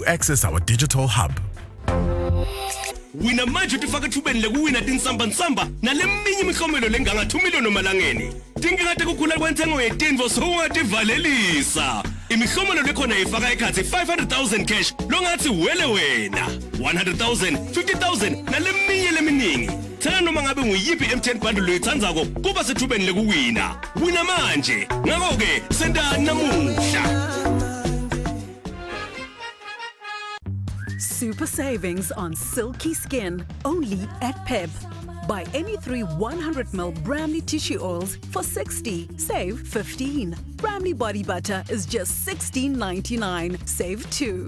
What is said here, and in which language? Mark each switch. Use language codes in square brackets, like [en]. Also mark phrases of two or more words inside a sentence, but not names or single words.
[en] access our digital hub. [ss] Wina manje tifaka thubeni lekuwina tinsambansamba naleminye imiklomelo lenganga 2 million emalangeni. Tingikade kukhula kwenthengo yetinvo sowungativalelisa. Imiklomelo lekhona ifaka ekhathi 500,000 cash longathi wele wena. 100,000, 50,000 naleminye leminingi. Thenga noma ngabe nguyiphi M10 bundle loyithandzako kuba sethubeni lekuwina. Wina manje. Ngakho ke senda namuhla. [en] Super savings on silky skin, only at Pep. Buy any 3 100ml Bramley tissue oils for 60, save 15. Bramley body butter is just $16.99, save 2.